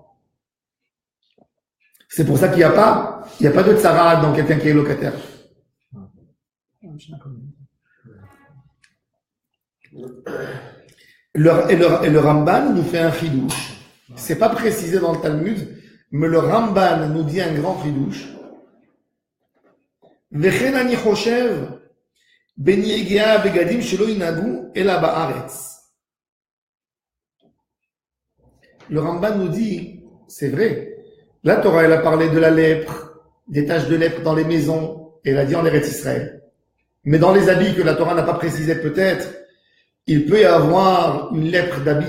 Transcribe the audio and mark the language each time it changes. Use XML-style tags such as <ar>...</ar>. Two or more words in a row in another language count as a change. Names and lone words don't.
<fr>C'est pour ça qu'il n'y a pas de tsara dans quelqu'un qui est locataire. Et le Ramban nous fait un chidouche. C'est pas précisé dans le Talmud, mais le Ramban nous dit un grand chidouche.</fr> <he>וכן אני חושב בנגעי בגדים שלא ינהגו אלא בארץ.</he> <fr>Le Ramban nous dit, c'est vrai, la Torah elle a parlé de la lèpre, des taches de lèpre dans les maisons, et elle a dit en</fr> <he>ארץ ישראל.</he> <fr>Mais dans les habits que la Torah n'a pas précisé peut-être, il peut y avoir une lèpre d'habits.</fr>